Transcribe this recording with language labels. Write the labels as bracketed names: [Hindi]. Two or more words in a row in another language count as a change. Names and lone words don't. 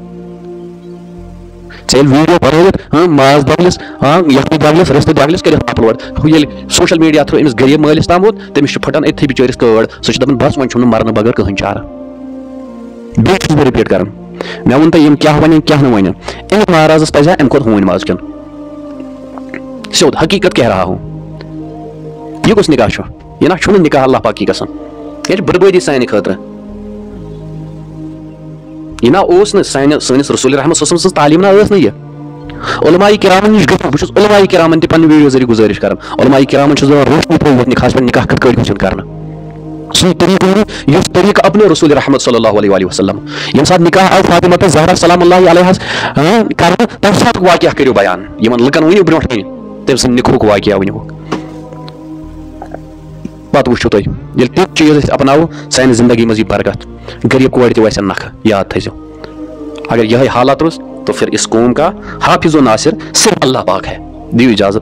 [Kashmiri] ژےٚ ییٚلہِ ویٖڈیو بنٲوِتھ ماز دگلِس یکھنہِ دگلِس رِستہٕ دگلِس کٔرِتھ اپلوڈ ییٚلہِ [English] social media [Kashmiri] تھروٗ أمِس غریٖب مٲلِس تام ووت تٔمِس چھُ پھٹان أتھی بِچٲرِس کٲڈ سُہ چھُ دپان بس وۄنۍ چھُم نہٕ مرنہٕ بغٲر کٕہٕنۍ چارٕ. بیٚیہِ چھُس بہٕ رِپیٖٹ کران مےٚ ووٚن تۄہہِ یِم کیٛاہ وَنن کیٛاہ نہٕ وَنن أمِس مہرازس پزِ ہا امہِ کھۄتہٕ ہوٗنۍ ماز کھیوٚن. [Urdu] سیوٚد حقیٖقت کہہ رہا ہوں. [Kashmiri] یہ کس نکاح چھُ یہ نا چھُنہٕ نکاح اللہ پاکی گژھان یہ چھِ بربٲدی سانہِ خٲطرٕ یہ نا اوس نہٕ سٲنِس رسول رحمت صلی [Arabic] اللہ علیہ وسلم [Kashmiri] سٕنٛز تعلیٖم نا ٲس نہٕ یہِ علماء کرامن نش گژھو بہٕ چھُس علماء کرامن تہِ پننہِ ویڈیو ذٔریعہٕ گُزٲرِش کران علماء کرامن چھُس دپان روشنی تھوٚومُت نکاحس پٮ۪ٹھ نکاح کِتھ کٲٹھۍ گژھن کرنہٕ سُے طریٖقہٕ ؤنِو یُس طریٖقہٕ اپنو رسول رحمت [Arabic] صلی اللہ علیہ وسلم [Kashmiri] ییٚمہِ ساتہٕ نکاح آو فاطمہ زہرا سلام اللہ علیہس کرنہٕ تمہِ ساتُک واقعہ کٔرِو بیان یِمن لُکن ؤنِو برونٛٹھ کنہِ تٔمۍ سٕنٛدِ نِکاحُک واقعہ ؤنِوُکھ پتہٕ وٕچھِو تُہۍ ییٚلہِ تِم چیٖز أسۍ اپناوو سانہِ زندگی منٛز یی برکت غریٖب کورِ تہِ وسن نکھٕ یاد تھٲیزیو اگر یہے حالات روز [Urdu] تو پھر اس قوم کا حافظ و ناصر صرف اللہ پاک ہے [Kashmiri] دیو اجازت